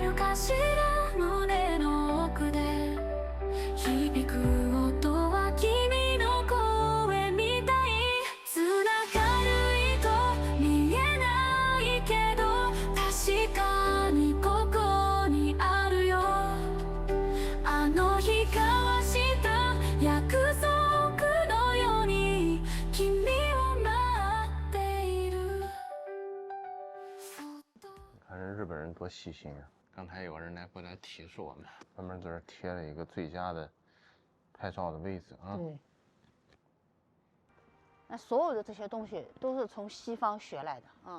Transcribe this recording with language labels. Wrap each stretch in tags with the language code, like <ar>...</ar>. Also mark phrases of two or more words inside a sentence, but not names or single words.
<ja>るかしら胸の奥で響く音は君の声みたい繋がる糸見えないけど確かにここにあるよあの日交わした約束のように君を待っている</ja> <zh>看人日本人多細心啊！剛才有人來過來提示我們，專門在這兒貼了一個最佳的拍照的位置啊。對。那所有的這些東西都是從西方學來的。</zh>